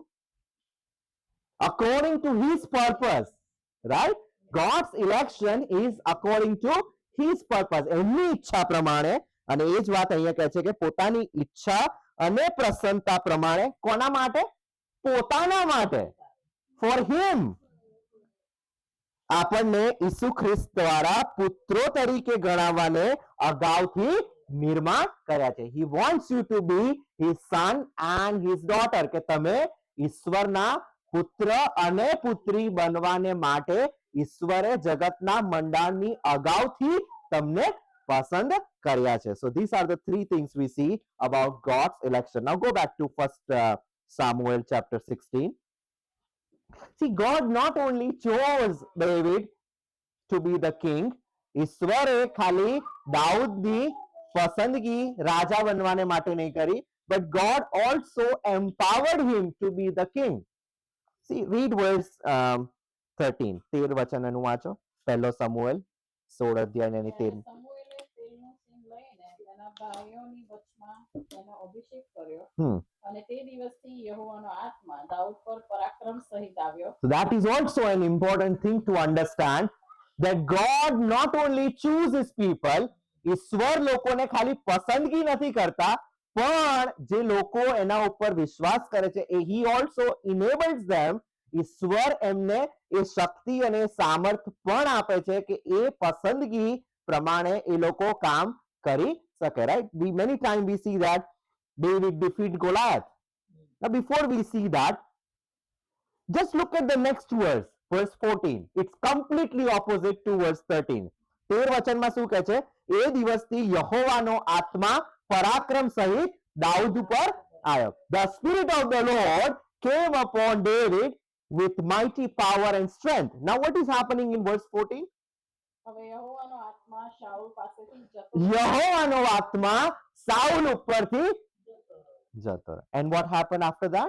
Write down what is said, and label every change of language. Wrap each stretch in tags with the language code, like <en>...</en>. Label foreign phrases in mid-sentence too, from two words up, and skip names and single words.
<en>According to his purpose, right? God's election is according to his purpose.</en> <gu>એમની ઈચ્છા પ્રમાણે. અને એ જ વાત અહીંયા કહે છે કે પોતાની ઈચ્છા અને પ્રસન્નતા પ્રમાણે. કોના માટે? પોતાના માટે.</gu> <en>For him.</en> <gu>આપણને ઈસુ ખ્રિસ્ત દ્વારા પુત્રો તરીકે ગણાવવાને અગાઉથી નિર્માણ કર્યા છે.</gu> <en>He wants you to be his son and his daughter.</en> <gu>કે તમે ઈશ્વરના પુત્ર અને પુત્રી બનવાને માટે ઈશ્વરે જગતના મંડાણની અગાઉથી તમને પસંદ કર્યા છે.</gu> <en>So these are the 3 things we see about God's election. Now go back to 1 Samuel chapter 16. See, God not only chose David to be the king,</en> <gu>ઈશ્વરે ખાલી દાઉદની પસંદગી રાજા બનવાને માટે નહીં કરી,</gu> <en>but God also empowered him to be the king. See, read verse 13.</en> <gu>13 વચનનું વાંચો. 1 Samuel 16 અધ્યાય અને 13. સમુએલે તેલનું સિંગ લઈને તેના ભાઈઓની વચમાં તેનો અભિષેક કર્યો અને તે દિવસથી યહોવાનો આત્મા દાઉદ પર પરાક્રમ સહિત આવ્યો.</gu> <en>So that is also an important thing to understand, that God not only chooses people,</en> <gu>ઈશ્વર લોકોને ખાલી પસંદગી નથી કરતા, પણ જે લોકો એના ઉપર વિશ્વાસ કરે છે,</gu> <en>he also enables them.</en> <gu>ઈશ્વર એમને એ શક્તિ અને સામર્થ પણ આપે છે કે એ પસંદગી પ્રમાણે એ લોકો કામ કરી શકે,</gu> <en>right? Many times we see that David defeat Goliath. Now before we see that, just look at the next verse, verse 14. It's completely opposite to verse 13.</en> <gu>13 વચનમાં શું કહે છે? એ દિવસથી યહોવાનો આત્મા પરાક્રમ સહિત દાઉદ ઉપર આવ્યો.</gu> <en>The spirit of the Lord came upon David with mighty power and strength. Now what is happening in verse 14?</en> <gu>હવે યહોવાનો આત્મા શાઉલ પાસેથી જતો યહોવાનો આત્મા સાઉલ ઉપરથી જતો.</gu> <en>And what happened after that?</en>